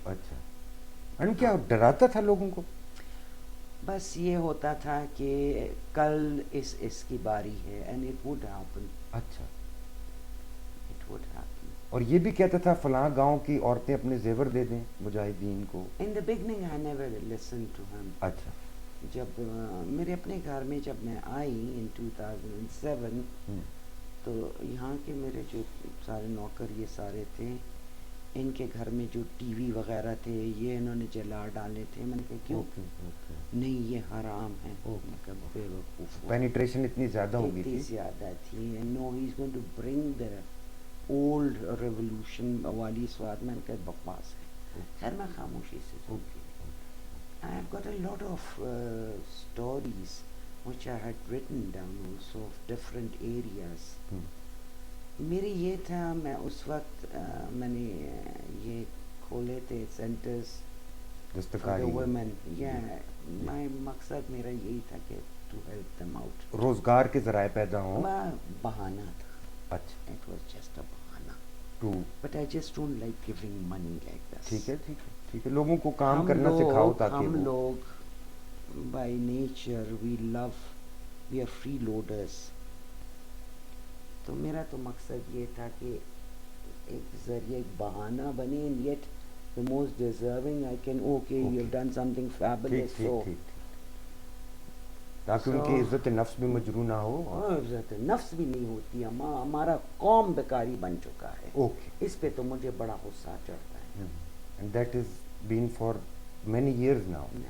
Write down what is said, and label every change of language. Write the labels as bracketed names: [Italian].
[Urdu] اچھا. کیا ڈراتا تھا لوگوں کو؟ بس یہ ہوتا تھا کہ کل اس کی باری ہے [English] and it would happen. [Urdu] اچھا. [English] it would happen. [Urdu] اور یہ بھی کہتا تھا فلاں گاؤں کی عورتیں اپنے زیور دے دیں مجاہدین کو. [English] In the beginning I never listened to him. [Urdu] اچھا. جب میرے اپنے گھر میں جب میں آئی [English] in 2007 [Urdu] تو یہاں کے میرے جو سارے نوکر یہ سارے تھے، ان کے گھر میں جو ٹی وی وغیرہ تھے یہ انہوں نے جلا ڈالے تھے. میں نے کہا کیوں؟ نہیں یہ حرام ہے. بے وقوف. پینیٹریشن اتنی زیادہ ہوگی اتنی زیادہ تھی. [English] now he is going to bring old revolution [Urdu] والی سواد. میں نے کہا بکواس ہے. خیر میں خاموشی سے سنتی. [English] I have got a lot of stories which I had written down also of different areas. [Urdu] میری یہ تھا, میں اس وقت میں نے یہ کھولے تھے [English] Centres for the women. [Urdu] میں مقصد میرا یہی تھا کہ [English] to help them out, [Urdu] روزگار کے ذرائع پیدا ہوں. بہانہ تھا. اچھا, [English] it was just a [Urdu] بہانہ. [English] To but I just don't like giving money like this. [Urdu] ٹھیک ہے, ٹھیک ہے, ٹھیک ہے, لوگوں کو کام کرنا سکھاؤ تاکہ ہم لوگ [English] By nature we love, we are free loaders. [Urdu] تو میرا تو مقصد یہ تھا کہ ایک ذریعہ, ایک بہانہ بنے, [English] And yet the most deserving I can, okay, you've done something fabulous. So [Urdu] تاکہ ان کی عزت نفس بھی مجروح نہ ہو. عزت نفس بھی نہیں ہوتی. ہمارا قوم بیکاری بن چکا ہے. اس پہ تو مجھے بڑا غصہ چڑھتا ہے. [English] And that has been for many years now.